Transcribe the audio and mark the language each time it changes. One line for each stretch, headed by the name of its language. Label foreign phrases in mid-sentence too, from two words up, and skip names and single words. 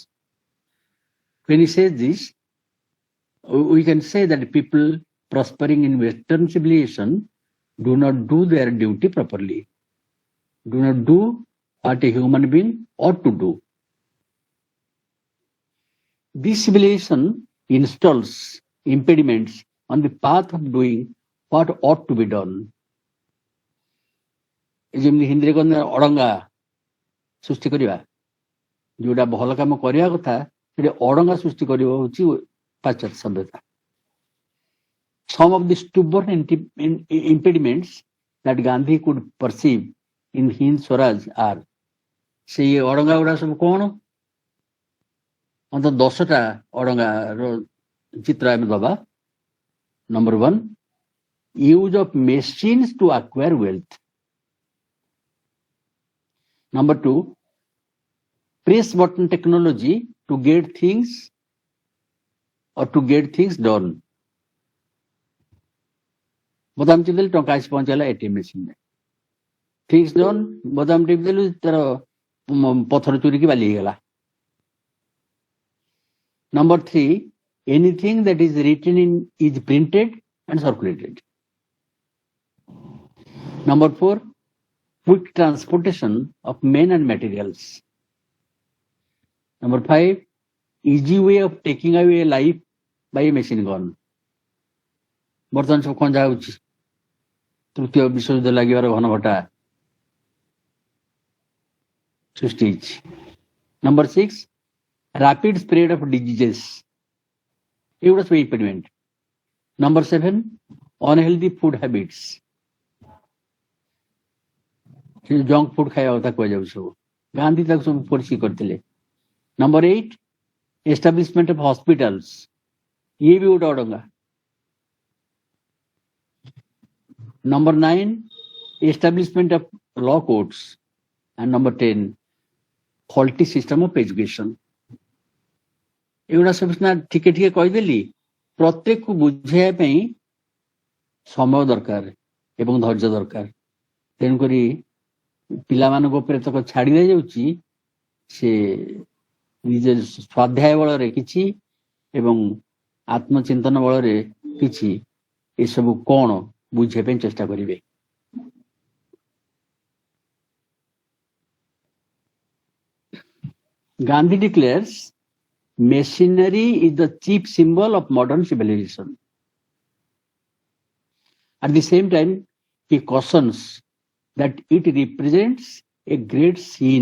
English: When he says this, we can say that people prospering in Western civilization do not do their duty properly, do not do what a human being ought to do. This civilization installs impediments on the path of doing what ought to be done.
Odia: ଯେମିତି ହିନ୍ଦୀରେ କହନ୍ତି ଅଡଙ୍ଗା ସୃଷ୍ଟି କରିବା, ଯୋଉଟା ଭଲ କାମ କରିବା କଥା ସେଠି ଅଡଙ୍ଗା ସୃଷ୍ଟି କରିବା ହଉଛି ପାଶ୍ଚାତ୍ୟ ସଭ୍ୟତା.
English: Some of the stubborn impediments that Gandhi could perceive in Hind Swaraj are,
Odia: ସେଇ ଅଡଙ୍ଗା ଗୁଡା ସବୁ କଣ? ଅନ୍ତତଃ 10ଟା ଅଡଙ୍ଗାର ଚିତ୍ର ଆମେ ଦବା.
English: Number 1, use of machines to acquire wealth. Number 2, press button technology to get things done.
Odia: ବୋତାମ ଚିପିଦେଲେ ଟଙ୍କା ଆସି ପହଞ୍ଚିଗଲା ଏଟିଏମ୍ ମେସିନରେ.
English: things done,
Odia: ବୋତାମ ଟିପିଦେଲୁ ତାର ପଥର ଚୁରିକି ବାଲି ହେଇଗଲା.
English: Number 3, anything that is written is printed and circulated. Number 4, quick transportation of men and materials. Number 5, easy way of taking away life by a machine gun.
Odia: ବର୍ତ୍ତମାନ ସବୁ ଖଞ୍ଜା ହଉଛି, ତୃତୀୟ ବିଶ୍ୱଯୁଦ୍ଧ ଲାଗିବାର ଘନଘଟା ସୃଷ୍ଟି ହେଇଛି.
English: Number 6, rapid spread of diseases.
Odia: ଏଗୁଡ଼ା ସବୁ impediment.
English: Number 7, unhealthy food habits. junk food
Odia: ଖାଇବା କଥା କୁହାଯାଉଛି ସବୁ. ଗାନ୍ଧୀ ତାକୁ ସବୁ ପରିଚୟ କରିଥିଲେ.
English: Number 8, establishment of hospitals.
Odia: ଇଏ ବି ଗୋଟେ ଅଡଙ୍ଗା.
English: Number 9, establishment of law courts. And number 10, faulty system of education.
Odia: ଏଗୁଡ଼ା ସବୁ ସିନା ଟିକେ ଟିକେ କହିଦେଲି, ପ୍ରତ୍ୟେକକୁ ବୁଝେଇବା ପାଇଁ ସମୟ ଦରକାର ଏବଂ ଧୈର୍ଯ୍ୟ ଦରକାର. ତେଣୁକରି ପିଲାମାନଙ୍କ ଉପରେ ତକ ଛାଡି ଦିଆଯାଉଛି, ସେ ନିଜ ସ୍ୱାଧ୍ୟାୟ ବଳରେ କିଛି ଏବଂ ଆତ୍ମଚିନ୍ତନ ବଳରେ କିଛି ଏସବୁ କଣ ବୁଝିବା ପାଇଁ ଚେଷ୍ଟା କରିବେ.
English: Gandhi declares machinery is the chief symbol of modern civilization. At the same time, he cautions that it represents a great sin.